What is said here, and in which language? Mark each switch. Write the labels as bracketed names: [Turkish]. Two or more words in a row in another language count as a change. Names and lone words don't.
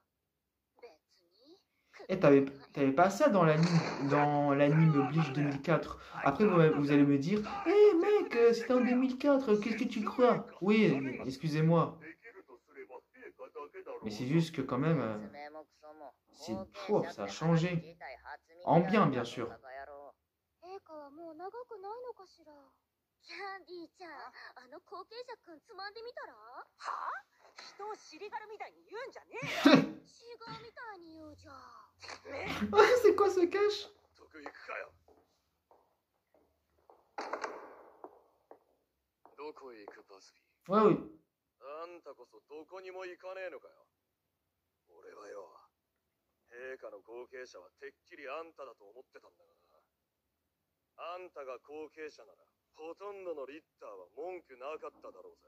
[French] Eh, t'avais pas ça dans l'anime Bleach 2004. Après, vous allez me dire, eh mec, c'était en 2004, qu'est-ce que tu crois? Oui, excusez-moi. Mais c'est juste que quand même, ça a changé. En bien, bien sûr. [Japanese] 陛下はもう長くないのかしら。キャンディーちゃん、あの後継者くんつまんでみたら？はあ？人を尻軽みたいに言うんじゃねえよ。違うみたいに言うじゃん。 [French] C'est quoi ce cache? [Japanese] どこへ行くバズビー。 [French] Ouais, oui. [Japanese] あんたこそどこにも行かねえのかよ。俺はよ、陛下の後継者はてっきりあんただと思ってたんだがな。あんたが後継者なら、ほとんどのリッターは文句なかっただろうぜ。